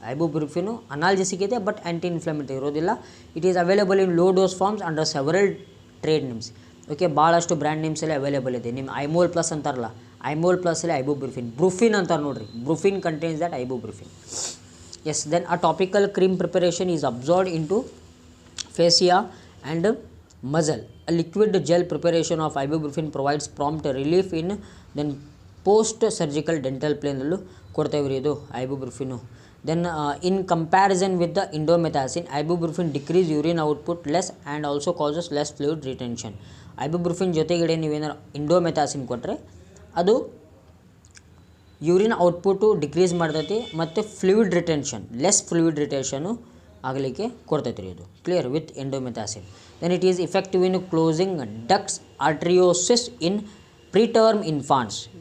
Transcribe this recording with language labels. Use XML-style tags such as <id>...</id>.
<kn>ಐಬುಪ್ರೊಫೆನು analgesic ಇದೆ but anti inflammatory ಇರೋದಿಲ್ಲ.</kn> <en>It is available in low dose forms under several trade names.</en> <kn>Okay, ಭಾಳಷ್ಟು brand names ಎಲ್ಲ available ಇದೆ. ನಿಮ್ಮ ಐಮೋಲ್ plus ಅಂತಾರಲ್ಲ, ಐಮೋಲ್ ಪ್ಲಸ್ ಅಲ್ಲಿ ಐಬುಪ್ರೊಫೆನ್, ಬ್ರೂಫಿನ್ ಅಂತಾರೆ ನೋಡ್ರಿ,</kn> <en>Brufen contains that ibuprofen. Yes, then a topical cream preparation is absorbed into fascia and muscle. A liquid gel preparation of ibuprofen provides prompt relief in then post surgical dental pain</en> <kn>ಅಲ್ಲೂ ಕೊಡ್ತೇವ್ರಿ ಇದು</kn> <en>ibuprofen. Then in comparison with the indomethacin, ibuprofen decrease urine output less and also causes less fluid retention.</en> <kn>ibuprofen ಜೊತೆಗಡೆ ನೀವೇನಾರು ಇಂಡೋಮೆಥಾಸಿನ್ ಕೊಟ್ಟರೆ ಅದು urine output decrease ಮಾಡ್ತೈತಿ ಮತ್ತು fluid retention, less fluid ರಿಟೆನ್ಷನು ಆಗಲಿಕ್ಕೆ ಕೊಡ್ತೈತೆ ರೀ ಇದು.</kn> <en>Clear with indomethacin. Then it is effective in closing ductus arteriosus in preterm infants.</en>